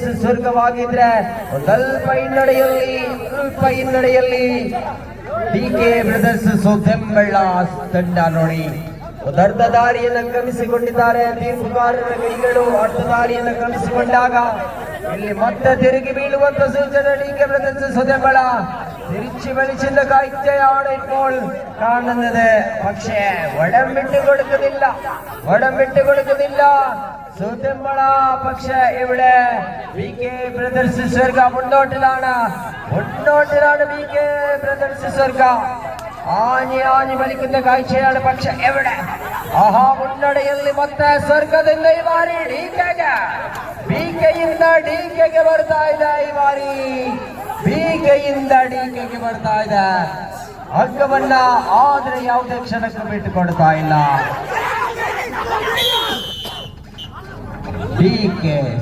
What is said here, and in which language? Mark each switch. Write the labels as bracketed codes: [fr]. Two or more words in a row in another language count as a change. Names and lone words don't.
[kn] ಸ್ವರ್ಗವಾಗಿದ್ರೆ ಸ್ವಲ್ಪ ಹಿನ್ನಡೆಯಲ್ಲಿ ಡಿಕೆ ಬ್ರದರ್ಸ್ ಸುಧೆಂಬಳ್ಳ ತಂಡ ನೋಡಿ ಅರ್ಧ ದಾರಿಯನ್ನು ಕ್ರಮಿಸಿಕೊಂಡಿದ್ದಾರೆ. ತೀರ್ಪುಗಾರರ ಕೈಗಳು ಅರ್ಧ ದಾರಿಯನ್ನು ಕ್ರಮಿಸಿಕೊಂಡಾಗ ಇಲ್ಲಿ ಮತ್ತೆ ತಿರುಗಿ ಬೀಳುವಂತ ಸೂಚನೆ. [ml] ಡಿಕೆ ಬ್ರದರ್ಸ್ സുധെമ്പള തിരിച്ചു വലിച്ചിന്റെ കാഴ്ചയാണ് ഇപ്പോൾ കാണുന്നത്. പക്ഷേ വടം വിട്ടുകൊടുക്കുന്നില്ല സുധെമ്പള. പക്ഷേ ഇവിടെ ബികെ ബ്രദേഴ്സ് സ്വർഗ മുന്നോട്ടിലാണ് ബികെ ബ്രദേഴ്സ് സ്വർഗ. ആഞ്ഞി വലിക്കുന്ന കാഴ്ചയാണ്. പക്ഷെ എവിടെ [kn] മുನ್ನಡೆಯಲ್ಲಿ ಮತ್ತೆ ಸ್ವರ್ಗದಿಂದ ಈ ಬಾರಿ ಬಿಕೆಯಿಂದ ಡಿಕೆಗೆ ಬರ್ತಾ ಇದೆ. ಈ ಬಾರಿ ಬಿಕೆಯಿಂದ ಡಿಕೆಗೆ ಬರ್ತಾ ಇದೆ ಹಗ್ಗವನ್ನ. ಆದ್ರೆ ಯಾವುದೇ ಕ್ಷಣಕ್ಕೂ ಬಿಟ್ಟುಕೊಡ್ತಾ ಇಲ್ಲ ಡಿಕೆ.